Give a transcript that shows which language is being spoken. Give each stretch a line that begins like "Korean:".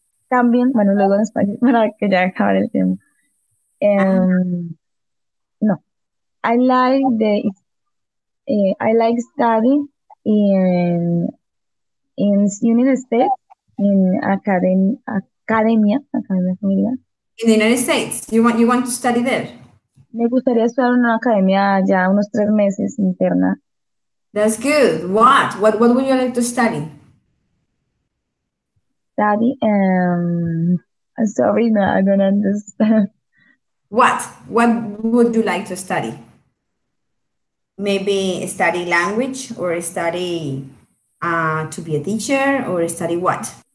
Spanish: También, bueno, luego en español para que ya acabe el tiempo.
English: No, I like studying in United States in
Spanish: academia familiar.
English: In the United States, you want to study there?
Spanish: Me gustaría estudiar en una academia ya unos 3 meses interna.
English: That's good. What would you like to study? Study, I'm sorry, no, I don't understand. What would you like to study? Maybe study language or study to be a teacher or study what?